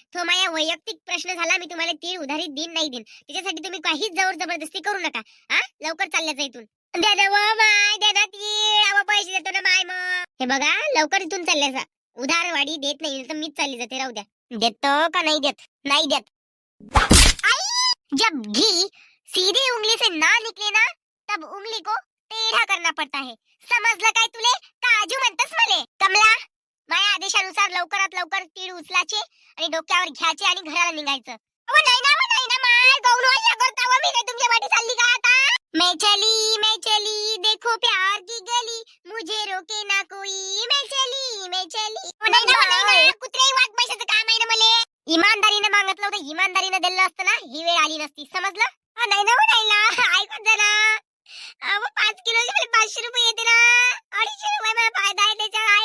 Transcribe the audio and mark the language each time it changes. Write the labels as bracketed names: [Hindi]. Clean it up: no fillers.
[Marathi] तो माझ्या वैयक्तिक प्रश्न झाला. मी तुम्हाला तीळ उधारीत देईन नाही देईन. त्याच्यासाठी तुम्ही काहीच जबरदस्ती करू नका. लवकर चालल्याचा इथून. द्या ना माय द्या ना तीळ. पैसे देतो ना माय मग. हे बघा लवकर इथून चालल्याचा. उधारवाडी देत नाही तर मीच चालली जाते. राहू द्या. देतो का नाही देत. नाही देत. [Hindi] जब घी सीधे उंगली से ना निकले ना तब उंगली को टेढ़ा करना पड़ता है. [Marathi] समजलं काय तुले. काजू म्हणतस मले. कमला माझ्या आदेशानुसार लवकरात लवकर तीळ उचलाचे आणि डोक्यावर घ्यायचे आणि घराला निघायचं. नाही ना माय गौन वाया करता व मी काय तुमच्या वाटी चालली का आता. [Hindi] मैं चली देखो प्यार की गली मुझे रोके ना कोई. मैं चली [Marathi] नाही ना कुत्र्याही वाट पैशाचं काम आहे ना मले. इमानदारीनं मागितलं होतं. इमानदारीनं दिलं असतं ना ही वेळ आली नसती. समजलं. नाही ना ऐकत जा ना. 5 किलोचे मला 500 रुपये येते ना. 250 रुपये मला फायदा आहे त्याचा.